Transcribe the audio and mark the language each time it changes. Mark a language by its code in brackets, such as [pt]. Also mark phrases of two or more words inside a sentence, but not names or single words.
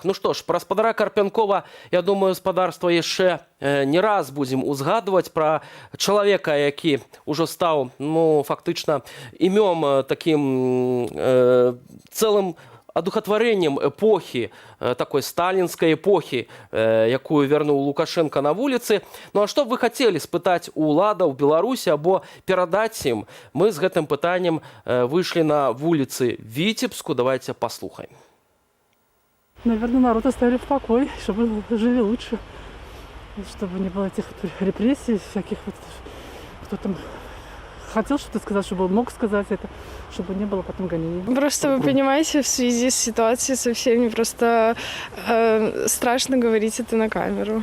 [be] Ну што ж, пра спадара Карпянкова, я думаю, спадарства яшчэ не раз будзем узгадваць пра чалавека, які ўжо стаў, ну, фактычна, імём такім цэлым адухатварэннем эпохі, такой сталінскай эпохі, якую вярнуў Лукашенко на вуліцы. Ну а што б вы хацелі спытаць у уладаў Беларусі або перадаць ім? Мы з гэтым пытаннем выйшлі на вуліцы Віцебску. Давайте послухаем. [ru] Наверное, народ оставили в покое, чтобы жили лучше, чтобы не было этих репрессий всяких, вот, кто там хотел что-то сказать, чтобы он мог сказать это, чтобы не было потом гонений. Просто вы понимаете, в связи с ситуацией со всеми просто страшно говорить это на камеру.